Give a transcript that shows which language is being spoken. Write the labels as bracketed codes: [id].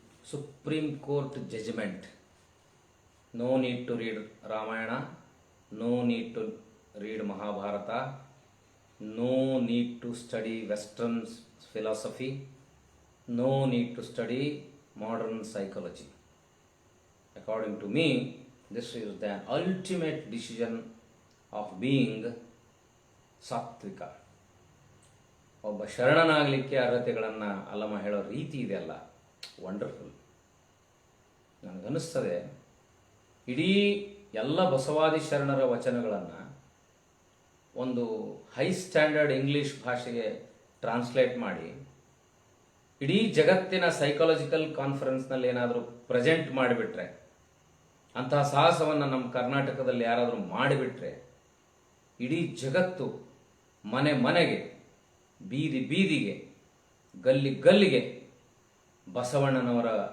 [en] Supreme court judgment. No need to read Ramayana, no need to read Mahabharata, no need to study western philosophy, no need to study modern psychology. According to me, this is the ultimate decision of being sattvika. [kn] ಒಬ್ಬ ಶರಣನಾಗಲಿಕ್ಕೆ ಅರ್ಹತೆಗಳನ್ನು ಅಲ್ಲಮ್ಮ ಹೇಳೋ ರೀತಿ ಇದೆಯಲ್ಲ, wonderful. ನನಗನ್ನಿಸ್ತದೆ ಇಡೀ ಎಲ್ಲ ಬಸವಾದಿ ಶರಣರ ವಚನಗಳನ್ನು ಒಂದು ಹೈ ಸ್ಟ್ಯಾಂಡರ್ಡ್ ಇಂಗ್ಲೀಷ್ ಭಾಷೆಗೆ ಟ್ರಾನ್ಸ್ಲೇಟ್ ಮಾಡಿ ಇಡೀ ಜಗತ್ತಿನ ಸೈಕಾಲಜಿಕಲ್ ಕಾನ್ಫರೆನ್ಸ್ನಲ್ಲಿ ಏನಾದರೂ ಪ್ರೆಸೆಂಟ್ ಮಾಡಿಬಿಟ್ರೆ, ಅಂತಹ ಸಾಹಸವನ್ನು ನಮ್ಮ ಕರ್ನಾಟಕದಲ್ಲಿ ಯಾರಾದರೂ ಮಾಡಿಬಿಟ್ರೆ, ಇಡೀ ಜಗತ್ತು ಮನೆ ಮನೆಗೆ, ಬೀದಿ ಬೀದಿಗೆ, ಗಲ್ಲಿ ಗಲ್ಲಿಗೆ ಬಸವಣ್ಣನವರ